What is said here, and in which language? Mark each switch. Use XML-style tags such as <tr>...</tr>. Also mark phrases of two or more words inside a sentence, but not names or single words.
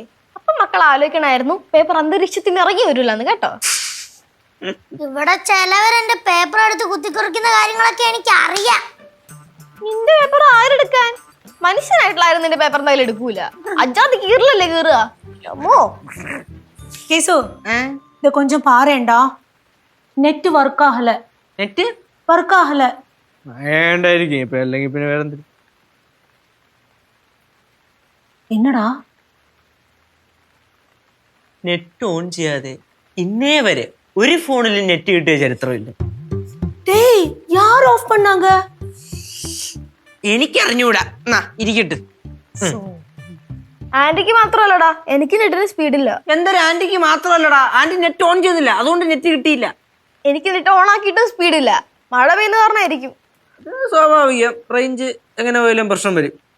<ml>അപ്പൊ മക്കൾ ആലോചിക്കണായിരുന്നു പേപ്പർ അന്തരീക്ഷത്തിൽ ഇറങ്ങി വരൂലെന്ന് കേട്ടോ. ഇവിടെ ചിലവരെന്റെ പേപ്പർ എടുത്ത് കുത്തിക്കുറിക്കുന്ന കാര്യങ്ങളൊക്കെ എനിക്ക് അറിയാം. നിന്റെ പേപ്പർ ആരെടുക്കാൻ? മനുഷ്യനായിട്ടുള്ളായിരുന്നു നിന്റെ പേപ്പർ എന്തായാലും എടുക്കൂല. അജാത് കീറിലല്ലേ കീറുക.</ml> <ta>கேசு இத கொஞ்சம் பாருடா.</ta> <en>net work</en> <ta>ஆகல. നെറ്റ് வர்க் ஆகல.</ta> <ml>വേണ്ടായിരിക്കും ഇപ്പൊ. അല്ലെങ്കിൽ പിന്നെ വേറെ എന്തെങ്കിലും.</ml> <ta>என்னடா</ta> <en>net on</en> <ml>ചെയ്യാതെ ഇന്നേ വരെ ഒരു ഫോണിൽ നെറ്റ് കിട്ടിയ ചരിത്രമില്ല.</ml> <ta>டேய் யார் ஆஃப் பண்ணாங்க?</ta> <ml>എനിക്കറിഞ്ഞൂടാ. ഇരിക്കട്ടെ. ആന്റിക്ക് മാത്രമല്ലടാ എനിക്ക് നെറ്റിന് സ്പീഡില്ല. എന്തൊരു ആന്റിക്ക് മാത്രമല്ലടാ, ആന്റി</ml> <en>net on</en> <ml>ചെയ്തില്ല, അതുകൊണ്ട് നെറ്റ് കിട്ടിയില്ല. എനിക്ക്</ml> <en>net on</en> <ml>ആക്കിയിട്ടും സ്പീഡില്ല. മഴ പെയ്യുന്ന കാരണമായിരിക്കും. അത് സ്വാഭാവികം, റേഞ്ച് എങ്ങനെ പോയാലും പ്രശ്നം വരും.</ml>